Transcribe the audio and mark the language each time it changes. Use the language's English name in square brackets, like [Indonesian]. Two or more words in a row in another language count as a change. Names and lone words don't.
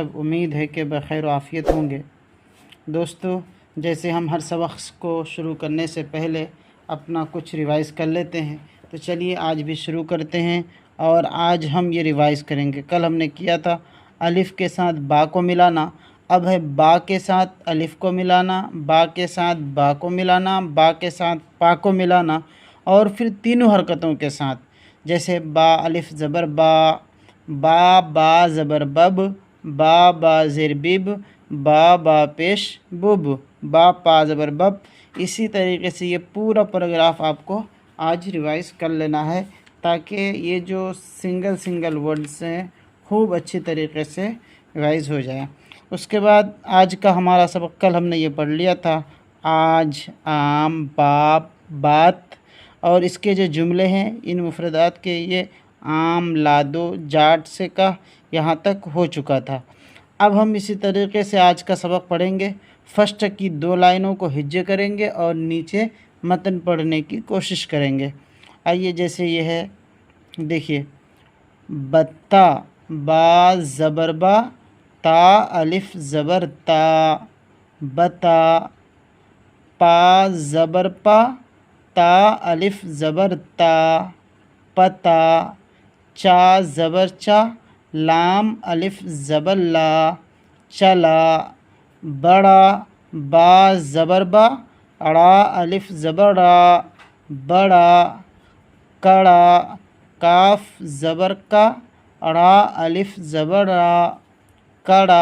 [Urdu] امید ہے کہ بخیر و عافیت ہوں گے۔ دوستو، جیسے ہم ہر سبق کو شروع کرنے سے پہلے اپنا کچھ ریوائز کر لیتے ہیں، تو چلیے آج بھی شروع کرتے ہیں۔ اور آج ہم یہ ریوائز کریں گے، کل ہم نے کیا تھا الف کے ساتھ با کو ملانا، اب ہے با کے ساتھ الف کو ملانا، با کے ساتھ با کو ملانا، با کے ساتھ پا کو ملانا، اور پھر تینوں حرکتوں کے ساتھ، جیسے با الف زبر با، با زبر بب، با زیر بب، با پیش بب، با پا زبر بب۔ اسی طریقے سے یہ پورا پیراگراف آپ کو آج ریوائز کر لینا ہے، تاکہ یہ جو [English] single words [Urdu] ہیں خوب اچھی طریقے سے ریوائز ہو جائے۔ اس کے بعد آج کا ہمارا سبق، کل ہم نے یہ پڑھ لیا تھا آج، عام، باپ، بات، اور اس کے جو جملے ہیں ان مفردات کے، یہ عام، لادو، جاٹ سے کا یہاں تک ہو چکا تھا۔ اب ہم اسی طریقے سے آج کا سبق پڑھیں گے۔ فرسٹ کی 2 لائنوں کو ہجے کریں گے اور نیچے متن پڑھنے کی کوشش کریں گے۔ آئیے، جیسے یہ ہے، دیکھیے، بتا، با زبر با، تا الف زبر تا، بتا، پا زبر پا، تا الف زبر تا، پتا، چا زبر چا، لام الف زبر لا، چلا، بڑا، با زبر با، اڑا الف زبر را، بڑا، کڑا، کاف زبر کا، اڑا الف زبر را، کڑا،